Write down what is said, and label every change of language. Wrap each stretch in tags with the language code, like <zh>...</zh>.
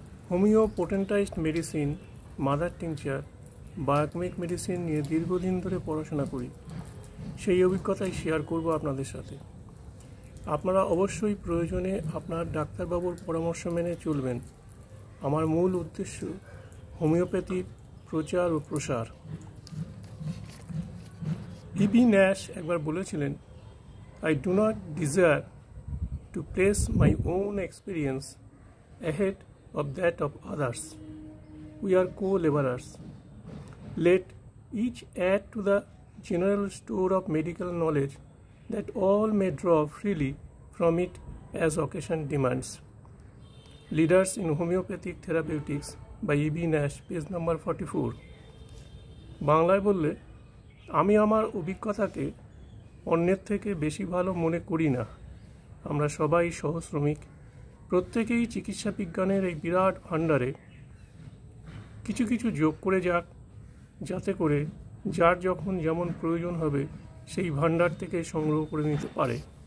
<bn>Homeo পোটেন্টাইজড medicine, mother tincture, biochemic medicine নিয়ে দীর্ঘদিন ধরে পড়াশোনা করি। সেই অভিজ্ঞতাই শেয়ার করব আপনাদের সাথে। আপনারা অবশ্যই প্রয়োজনে আপনার ডাক্তারবাবুর পরামর্শ মেনে চলবেন। আমার মূল উদ্দেশ্য হোমিওপ্যাথির প্রচার ও প্রসার। ইবি ন্যাশ একবার বলেছিলেন,</bn> <en>I do not desire to place my own experience ahead of that of others. We are co-laborers. Let each add to the general store of medical knowledge that all may draw freely from it as occasion demands. Leaders in Homeopathic Therapeutics by E.B. Nash, page number 44.</en> <bn>বাংলায় বললে, আমি আমার অভিজ্ঞতাকে অন্যের থেকে বেশি ভালো মনে করি না। আমরা সবাই সহশ্রমিক। প্রত্যেকেই চিকিৎসা বিজ্ঞানের এই বিরাট ভাণ্ডারে কিছু কিছু যোগ করে যাক, যাতে করে যার যখন যেমন প্রয়োজন হবে সেই ভাণ্ডার থেকে সংগ্রহ করে নিতে পারে।</bn>